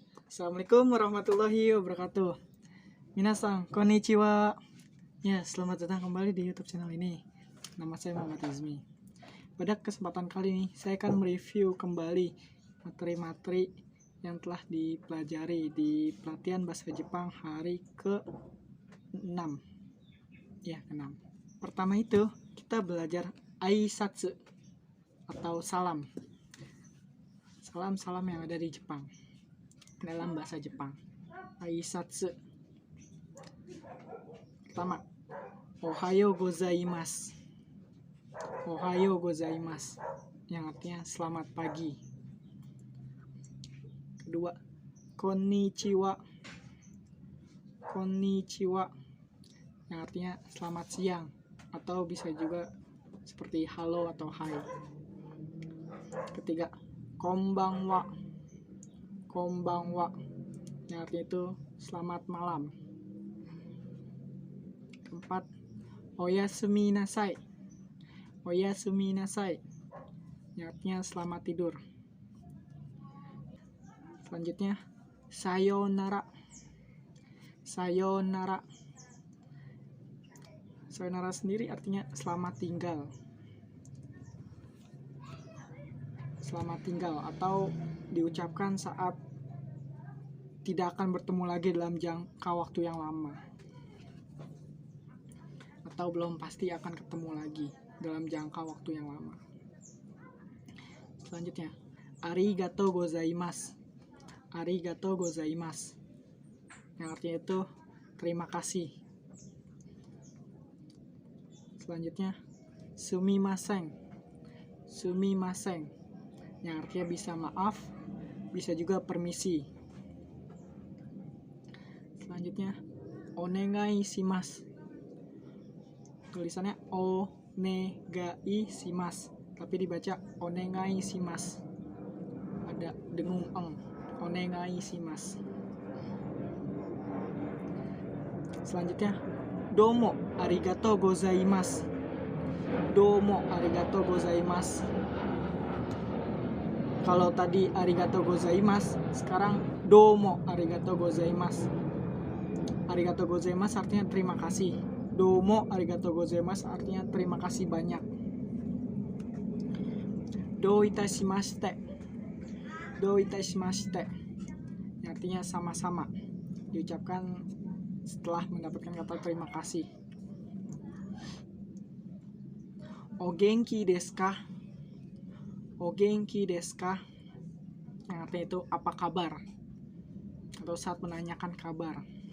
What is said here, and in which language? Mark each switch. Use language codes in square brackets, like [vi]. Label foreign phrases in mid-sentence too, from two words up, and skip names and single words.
[ar] السلام عليكم ورحمة الله وبركاته. [ja] みなさん、こんにちは. [id] Ya, selamat datang kembali di YouTube channel ini. Nama saya Muhammad Izmi. Pada kesempatan kali ini, saya akan mereview kembali materi-materi yang telah dipelajari di pelatihan bahasa Jepang hari ke-6. Ya, ke-6. Pertama itu, kita belajar aisatsu atau salam. Salam-salam yang ada di Jepang. Dalam bahasa Jepang, aisatsu. Pertama, [ja] おはようございます. おはようございます, [id] yang artinya selamat pagi. Kedua, konnichiwa. Konnichiwa, yang artinya selamat siang, atau bisa juga seperti halo atau hai. Ketiga, konbanwa. Konbanwa, yang artinya itu selamat malam. Keempat, [ja] おやすみなさい. おやすみなさい, [id] yang artinya selamat tidur. Selanjutnya, sayonara. Sayonara. Sayonara sendiri artinya selamat tinggal. Selamat tinggal atau diucapkan saat tidak akan bertemu lagi dalam jangka waktu yang lama, atau belum pasti akan ketemu lagi dalam jangka waktu yang lama. Selanjutnya, [ja] ありがとうございます. ありがとうございます, [id] yang artinya itu terima kasih. Selanjutnya, sumimasen. Sumimasen, yang artinya bisa maaf, bisa juga permisi. Selanjutnya, [ja] お願いします. [id] Tulisannya [ja] お願いします, [id] tapi dibaca [ja] お願いします. [id] Ada dengung eng. [ja] お願いします. Selanjutnya, どうもありがとうございます. どうもありがとうございます. [id] Kalau tadi [ja] ありがとうございます, [id] sekarang [ja] どうもありがとうございます. ありがとうございます [id] artinya terima kasih. [ja] どうもありがとうございます [id] artinya terima kasih banyak. [ja] どういたしまして. どういたしまして, [id] yang artinya sama-sama, diucapkan setelah mendapatkan kata terima kasih. [ja] お元気ですか? お元気ですか? [id] Yang artinya itu apa kabar, atau saat menanyakan kabar.